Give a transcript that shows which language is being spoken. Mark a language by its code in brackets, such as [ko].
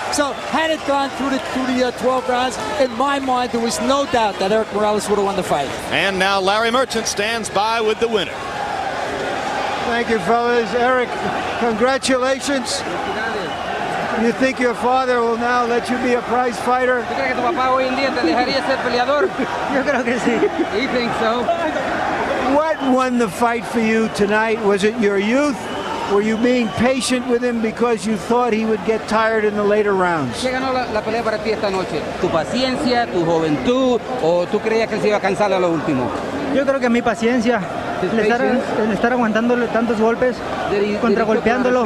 [en] So had it gone through the 12 rounds, in my mind there was no doubt that Erik Morales would have won the fight. And now Larry Merchant stands by with the winner. Thank you, fellas. Erik, congratulations. You think your father will now let you be a prize fighter? [es] ¿Tú crees que tu papá hoy en día te dejaría ser peleador? Yo creo que sí. [en] He thinks so. What won the fight for you tonight? Was it your youth? Were you being patient with him because you thought he would get tired in the later rounds? [es] ¿Qué ganó la pelea para ti esta noche? ¿Tu paciencia, tu juventud o tú creías que él se iba a cansar a lo último? Yo creo que mi paciencia, el estar aguantándole tantos golpes, contragolpeándolo